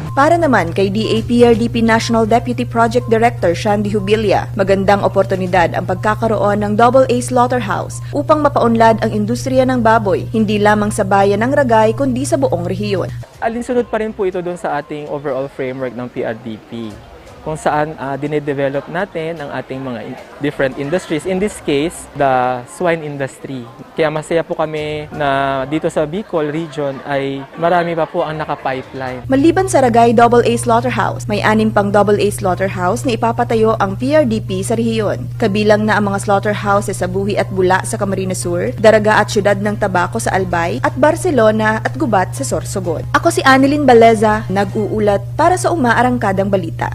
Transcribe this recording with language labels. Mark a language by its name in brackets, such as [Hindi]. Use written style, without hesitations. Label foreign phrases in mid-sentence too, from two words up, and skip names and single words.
[Filipino] Para naman kay DAPRDP National Deputy Project Director Shandy Hubilia, magandang oportunidad ang pagkakaroon ng AA Slaughterhouse upang mapaunlad ang industriya ng baboy, hindi lamang sa bayan ng Ragay kundi sa buong rehiyon. Alinsunod pa rin po ito doon sa ating [English] overall framework [Filipino] ng PRDP, kung saan dinedevelop natin ang ating mga [English] different industries. In this case, the swine industry. [Filipino] Kaya masaya po kami na dito sa Bicol region ay marami pa po ang naka-pipeline. Maliban sa Ragay AA Slaughterhouse, may 6 pang AA Slaughterhouse na ipapatayo ang PRDP sa rehiyon. Kabilang na ang mga slaughterhouses sa Buhi at Bula sa Camarines Sur, Daraga at Syudad ng Tabaco sa Albay, at Barcelona at Gubat sa Sorsogon. Ako si Annelyn Baleza, nag-uulat para sa Umaarangkadang Balita.